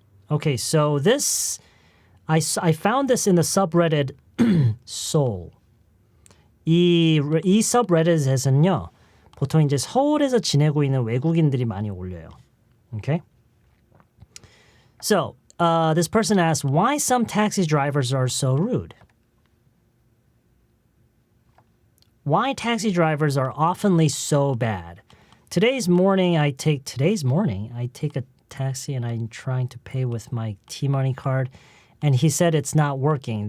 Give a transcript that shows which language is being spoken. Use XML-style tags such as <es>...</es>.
<en>Okay, so this, I found this in the subreddit Seoul.</en> <ko>이 subreddit에서는요, 보통 이제 서울에서 지내고 있는 외국인들이 많이 올려요.</ko> <en>Okay? So, this person asked, why some taxi drivers are so rude? Why taxi drivers are oftenly so bad? Today's morning, I take a taxi and I'm trying to pay with my T-Money card, and he said it's not working.</en>